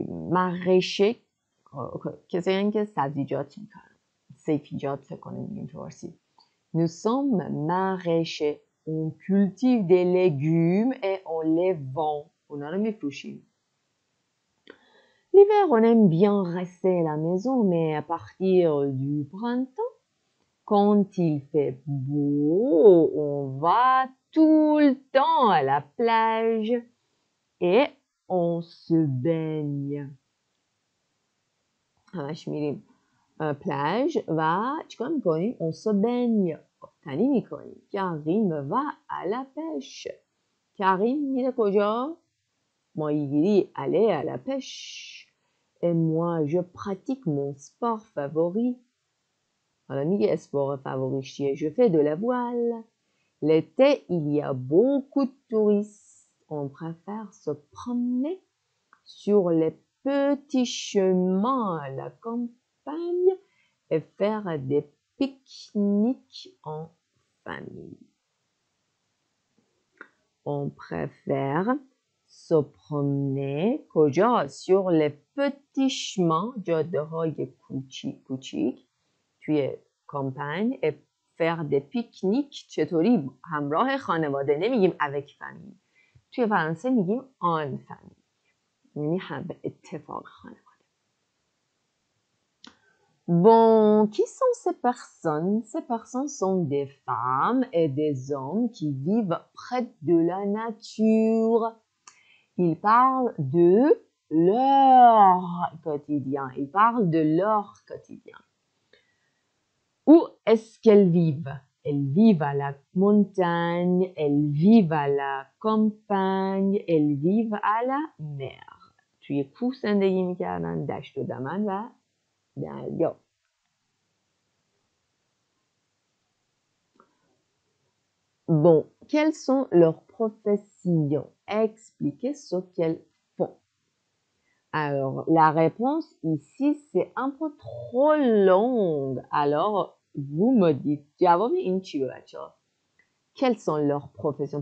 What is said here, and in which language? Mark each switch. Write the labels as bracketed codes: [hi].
[fa] maraîchers کسایی که سبزیجات میکنن. سیفیجات فکر کنم میگیم تو فارسی. [fr] Nous sommes maraîchers. On cultive des légumes et on les vend. [fa] اونا رو میفروشیم. [fr] L'hiver, on aime bien rester à la maison, mais à partir du printemps, quand il fait beau, on va tout le temps à la plage et on se baigne. [fa] همش میریم plage و چیکار میکنیم؟ [fr] On se baigne. [fa] تنی میکنیم. [fr] کریم va à la pêche. [fa] کریم میره کجا؟ ماهیگیری. [fr] aller à la pêche. Et moi, je pratique mon sport favori. [fa] حالا میگه اسپور فاوریش چیه؟ [fr] Je fais de la voile. L'été, il y a beaucoup de touristes. On préfère se promener sur les petits chemins à la campagne et faire des pique-niques en famille. On préfère se promener [fa] کجا؟ [fr] sur les petits chemins [fa] جاده‌های کوچیک توی کامپنگ [fr] et faire des pique-niques [fa] چطوری؟ همراه خانواده. نمیگیم [fr] avec famille. [fa] توی فرانسه میگیم en famille. یعنی هم به اتفاق خانواده. [fr] Bon, qui sont ces personnes? Ces personnes sont des femmes et des hommes qui vivent près de la nature. Ils parlent de leur quotidien. Ils parlent de leur quotidien. Où est-ce qu'elles vivent? Elles vivent à la montagne, elles vivent à la campagne, elles vivent à la mer. [fa] توی کوه زندگی میکردن، دشت و دمن و دریا. [fr] Bon, quelles sont leurs professions? Expliquez ce qu'elles font. Alors, la réponse ici, c'est un peu trop longue. Alors, vous me dites, [fa] جواب این چی بچه‌ها؟ [fr] Quelles sont leurs professions?